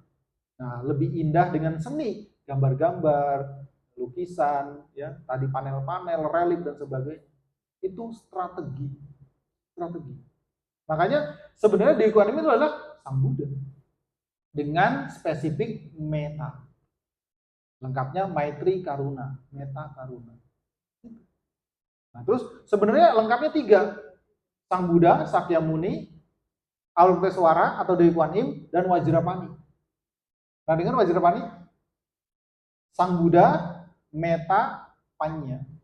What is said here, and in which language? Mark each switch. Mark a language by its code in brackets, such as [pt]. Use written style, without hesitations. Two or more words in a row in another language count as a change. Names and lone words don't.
[id] Nah, lebih indah dengan seni, gambar-gambar, lukisan, ya, tadi panel-panel, relief dan sebagainya. Itu strategi. Makanya sebenarnya Dewi Kuan Yin itu adalah Sang Buddha dengan spesifik meta. [pi] Lengkapnya [sa] maitri karuna, [pi] meta karuna. [id] Nah, terus sebenarnya lengkapnya 3. Sang Buddha, Sakyamuni, Avalokitesvara atau Dewi Kuan Yin, dan Wajrapani. Nah, dengan Wajrapani, Sang Buddha, meta, panya.